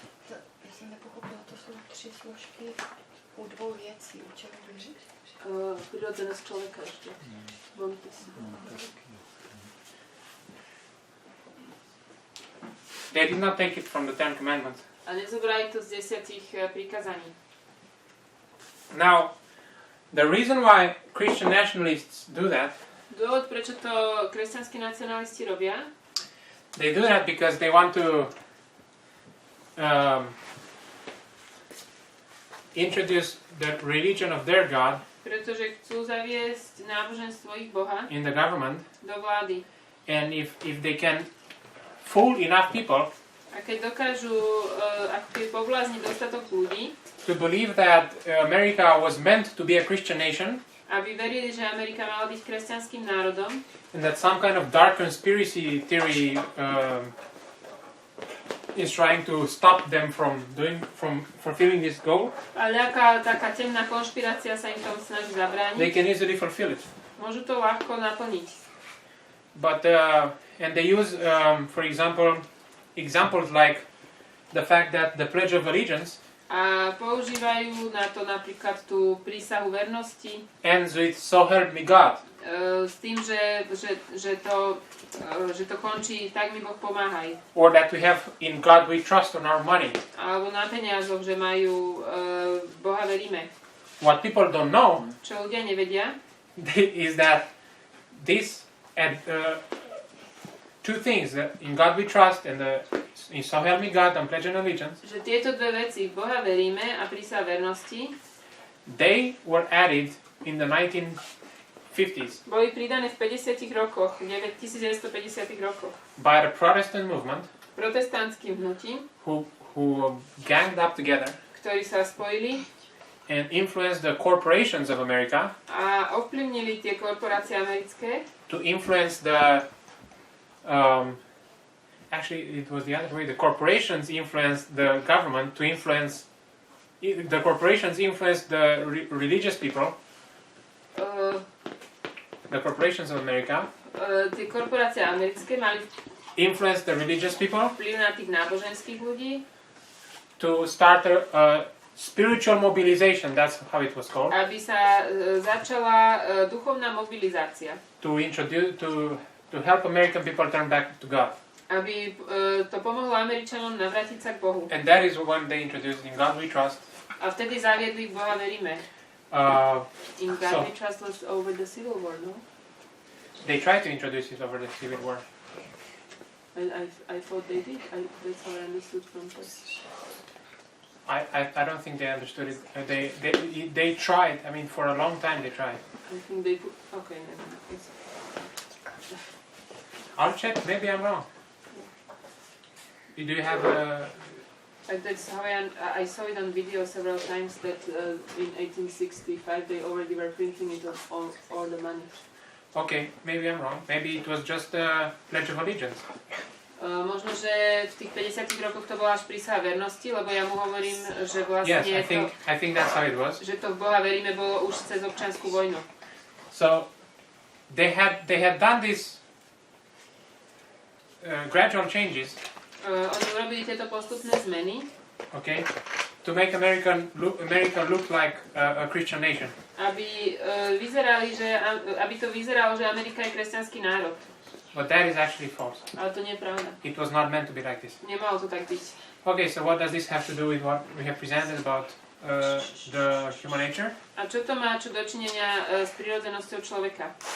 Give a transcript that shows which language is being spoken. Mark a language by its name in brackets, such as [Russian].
[Czech] Já jsem nepochopila, to jsou 3 složky u 2 věcí. U čeho věříš? [Slovak] Prirodzenosť človeka ešte. Montesquieu. [English] They did not take it from the Ten Commandments. [Slovak] A nezobrali to z 10 prikázaní. [English] Now, the reason why Christian nationalists do that, [Slovak] Dôvod, prečo to kresťanskí nacionalisti robia, [English] they do that because they want to introduce the religion of their God [Slovak] pretože chcú zaviesť náboženstvo ich Boha [English] in the government, [Slovak] do vlády. [English] and if they can fool enough people [Slovak] A keď dokážu ako keby poblázniť dostatok ľudí, [English] to believe that America was meant to be a Christian nation, [Slovak] aby verili, že Amerika mala byť kresťanským národom [English] and that some kind of dark conspiracy theory is trying to stop them from fulfilling this goal, [Slovak] a nejaká taká temná konšpirácia sa im tomu snaží [English] they [Slovak] zabrániť, [English] can easily fulfill it. [Slovak] môžu to ľahko naplniť. [English] But and they use, for example, examples like the fact that the Pledge of Allegiance [Slovak] A používajú na to napríklad tú prísahu vernosti [English] ends with "So help me God," [Slovak] s tým, že to končí "Tak mi Boh pomáhaj." [English] or that we have "In God we trust" on our money. [Slovak] Alebo na peniazoch, že majú Boha veríme. [English] What people don't know [Slovak] Čo ľudia nevedia, [English] is that this and two things: that "In God we trust" and in "So help me God" and "Pledge of Allegiance." [Slovak] že tieto dve veci, Boha veríme a prísah vernosti, [English] They were added in the 1950s [Slovak] boli pridané v 50 rokoch, 1950 rokoch, [English] by the Protestant movement, [Slovak] protestantským hnutím, [English] who ganged up together [Slovak] ktorí sa spojili [English] and influenced the corporations of America [Slovak] a ovplyvnili tie korporácie americké, [English] to influence the actually it was the other way. The corporations influenced the government to influence the corporations influenced the religious people, the corporations of America [Slovak] tie korporácie americké mali [English] influenced the religious people [Slovak] vplyv na tých náboženských ľudí, [English] to start a spiritual mobilization. That's how it was called. [Slovak] aby sa začala duchovná mobilizácia. [English] To introduce to help American people turn back to God. [Slovak] Aby to pomohlo Američanom navrátiť sa k Bohu. [English] And that is when they introduced "In God we trust." [Slovak] A vtedy zaviedli Boha veríme. [English] In God So- we trust was over the Civil War, no? They tried to introduce it over the Civil War. I thought they did. That's how I understood from this. I don't think they understood it. They tried. I mean, for a long time they tried. I think they put... Okay, never mind. I'll check. Maybe I'm wrong. Do you have a? That's how I saw it on video several times that in 1865 they already were printing it on all the money. Okay, maybe I'm wrong. Maybe it was just a Pledge of Allegiance. [Slovak] Možno, že v tých 50 rokoch to bola až prísaha vernosti, lebo ja mu hovorím, že vlastne [English] Yes, I think that's how it was. [Slovak] že to v Boha veríme bolo už cez občiansku vojnu. [English] So they had done this gradual changes. [Slovak] Oni urobili tieto postupné zmeny, [English] Okay, to make America look like a Christian nation. [Slovak] aby to vyzeralo, že Amerika je kresťanský národ. [English] But that is actually false. [Slovak] Ale to nie je pravda. [English] It was not meant to be like this. [Slovak] Nemalo to tak byť. [English] Okay, so what does this have to do with what we have presented about the human nature? [Slovak] A čo to má čo dočinenia s prirodzenosťou človeka?